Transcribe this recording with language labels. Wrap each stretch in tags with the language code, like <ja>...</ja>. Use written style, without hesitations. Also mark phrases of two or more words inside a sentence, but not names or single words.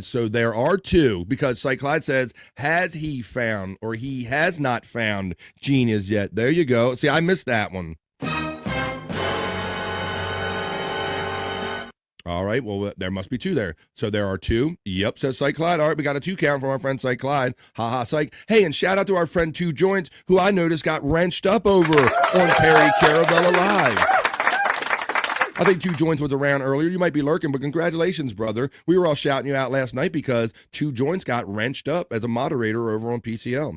<en>So there are two, because Cyke Clyde says, has he found or he has not found genius yet? There you go. See, I missed that one. All right, well, there must be two there. So there are two. Yep, says Cyke Clyde. All right, we got a 2 count from our friend Cyke Clyde. Ha ha, Cyke. Hey, and shout out to our friend Two Joints, who I noticed got wrenched up over on Perry Carabella Live. I think Two Joints was around earlier. You might be lurking, but congratulations, brother. We were all shouting you out last night because Two Joints got wrenched up as a moderator over on PCL.</en>